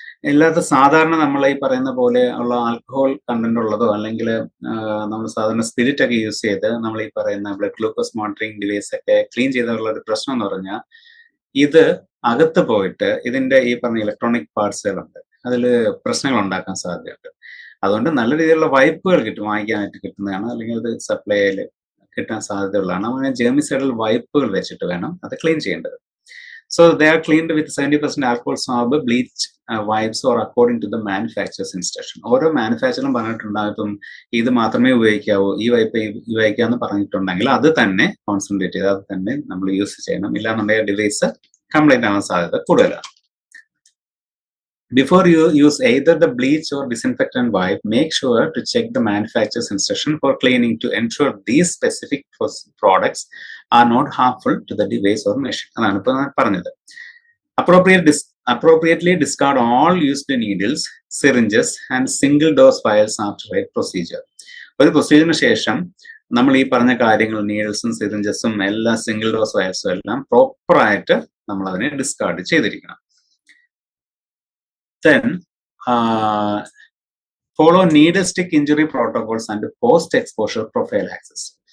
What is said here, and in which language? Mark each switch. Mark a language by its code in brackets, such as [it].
[ml] അല്ലാതെ സാധാരണ നമ്മൾ ഈ പറയുന്ന പോലെ ഉള്ള ആൽക്കഹോൾ കണ്ടന്റ് ഉള്ളതോ അല്ലെങ്കിൽ നമ്മൾ സാധാരണ സ്പിരിറ്റ് ഒക്കെ യൂസ് ചെയ്ത് നമ്മൾ ഈ പറയുന്ന ബ്ലഡ് ഗ്ലൂക്കോസ് മോണിറ്ററിംഗ് ഡിവൈസ് ഒക്കെ ക്ലീൻ ചെയ്തുള്ള ഒരു പ്രശ്നം എന്ന് പറഞ്ഞാൽ ഇത് അകത്ത് പോയിട്ട് ഇതിന്റെ ഈ പറഞ്ഞ ഇലക്ട്രോണിക് പാർട്സുകളുണ്ട്, അതിൽ പ്രശ്നങ്ങൾ ഉണ്ടാക്കാൻ സാധ്യതയുണ്ട്. അതുകൊണ്ട് നല്ല രീതിയിലുള്ള വൈപ്പുകൾ വാങ്ങിക്കാനായിട്ട് കിട്ടുന്നതാണ്, അല്ലെങ്കിൽ അത് സപ്ലൈയിൽ കിട്ടാൻ സാധ്യതയുള്ളതാണ്. അങ്ങനെ ജെർമിസൈഡൽ വൈപ്പുകൾ വെച്ചിട്ട് വേണം അത് ക്ലീൻ ചെയ്യേണ്ടത്. [en] So they are cleaned with 70% alcohol swab, bleach wipes or according to the manufacturer's instruction. [ml] ഓരോ മാനുഫാക്ചറും പറഞ്ഞിട്ടുണ്ടാകും ഇത് മാത്രമേ ഉപയോഗിക്കാവൂ, ഈ വൈപ്പ് ഉപയോഗിക്കാന്ന് പറഞ്ഞിട്ടുണ്ടെങ്കിൽ അത് തന്നെ കോൺസെൻട്രേറ്റ് ചെയ്ത് അത് തന്നെ നമ്മൾ യൂസ് ചെയ്യണം. ഇല്ലാന്നുണ്ടെങ്കിൽ ഡിവൈസ് കംപ്ലൈന്റ് ആവാൻ സാധ്യത കൂടുതലാണ്. [en] Before you use either the bleach or disinfectant wipe, make sure to check the manufacturer's instruction for cleaning to ensure these specific products are not harmful to the device or machine. [ml] അതാണ് ഇപ്പോൾ ഞാൻ പറഞ്ഞത്. [en] Appropriately discard all used needles, syringes and single dose vials after a procedure. [ml] ഒരു പ്രൊസീജിയറിന് ശേഷം നമ്മൾ ഈ പറഞ്ഞ കാര്യങ്ങൾ, നീഡിൽസും സിറിഞ്ചസും എല്ലാ സിംഗിൾ ഡോസ് വയൽസും എല്ലാം പ്രോപ്പറായിട്ട് നമ്മൾ അതിനെ ഡിസ്കാർഡ് ചെയ്തിരിക്കണം. [en] Then follow needle stick injury protocols and post-exposure prophylaxis.